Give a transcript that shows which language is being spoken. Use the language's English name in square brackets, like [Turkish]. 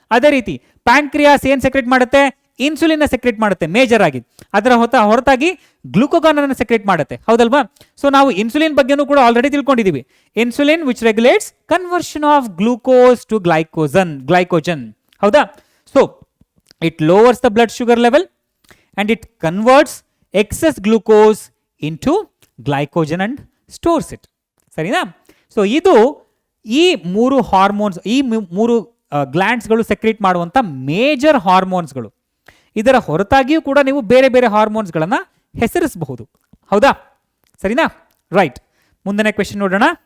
[Kannada] ಅದೇ ರೀತಿ ಪ್ಯಾಂಕ್ರಿಯಾಸ್ ಏನ್ ಸೆಕ್ರೆಟ್ ಮಾಡುತ್ತೆ? ಇನ್ಸುಲಿನ್ ಸೆಕ್ರೆಟ್ ಮಾಡುತ್ತೆ ಮೇಜರ್ ಆಗಿ. ಅದರ ಹೊರತಾಗಿ ಗ್ಲೂಕೋಗಾನ್ ಅನ್ನು ಸೆಕ್ರೆಟ್ ಮಾಡುತ್ತೆ. ಹೌದಲ್ವಾ? ಸೊ ನಾವು ಇನ್ಸುಲಿನ್ ಬಗ್ಗೆನೂ ಕೂಡ already ತಿಳ್ಕೊಂಡಿದೀವಿ. [English] Insulin which regulates conversion of glucose to glycogen. ಹೌದಾ? So it lowers the blood sugar level and it converts excess glucose into glycogen and stores it. [Kannada] ಸರಿನಾ? ಸೊ ಇದು ಈ 3 ಹಾರ್ಮೋನ್ಸ್, ಈ 3 ಗ್ಲ್ಯಾಂಡ್ಸ್ಗಳು ಸೆಕ್ರೆಟ್ ಮಾಡುವಂಥ major ಹಾರ್ಮೋನ್ಸ್ಗಳು. ಇದರ ಹೊರತಾಗಿಯೂ ಕೂಡ ನೀವು ಬೇರೆ ಬೇರೆ ಹಾರ್ಮೋನ್ಸ್ಗಳನ್ನು ಹೆಸರಿಸಬಹುದು. ಹೌದಾ? ಸರಿನಾ? ರೈಟ್. ಮುಂದಿನ ಕ್ವೆಶನ್ ನೋಡೋಣ.